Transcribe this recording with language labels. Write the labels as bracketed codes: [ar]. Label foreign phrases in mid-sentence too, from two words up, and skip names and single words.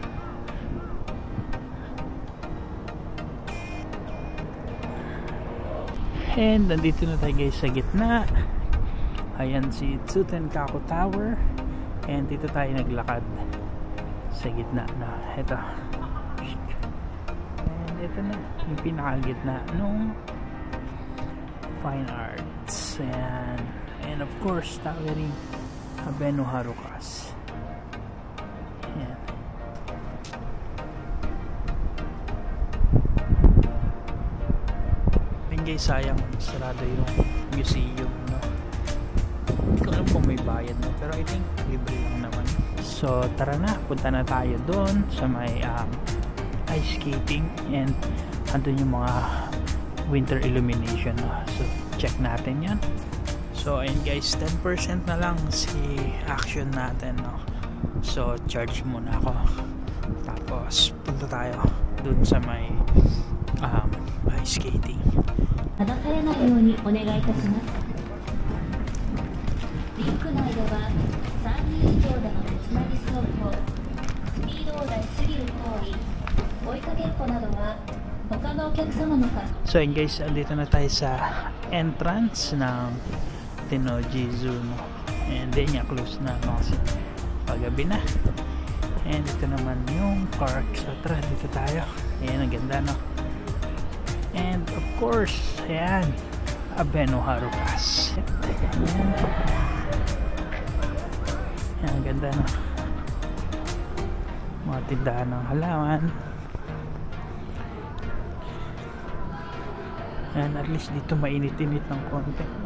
[tl] And nandito na tayo guys sa gitna. Ayan si Tsutenkaku Tower. And dito tayo naglakad sa gitna na. Ito. And ito na yung pinakagitna nung Fine Arts. [en] And of course, towering Abeno Harukas. [tl] Ayan. Guys, sayang sarado yung museum, no? Hindi ko alam kung may bayad, no? Pero [en] I think [tl] libre lang naman. So tara na, punta na tayo doon sa may ice skating, and andun yung mga [en] winter illumination, [tl] no? So check natin yan. So ayun guys, 10% na lang si action natin, no? So charge muna ako, tapos punta tayo doon sa may ice skating. [ja] 離されないようにお願いいたします。リンク内では3人以上での手つなぎ走行、スピードを出しすぎる行為、追いかけっこなどは他のお客様の数 [tl] So yun guys, andito na tayo sa entrance ng Tennoji Zoo, no? And then nga close na, no? Kasi paggabi na. And ito naman yung park. So tara, dito tayo. Ayan, ang ganda, [en] no? And of course, [tl] ayan, Abenoharo Pass. Ayan. Ayan, ang ganda, no? Mga tindahan ng halaman. [en] And at least [tl] dito mainit-init ng konti.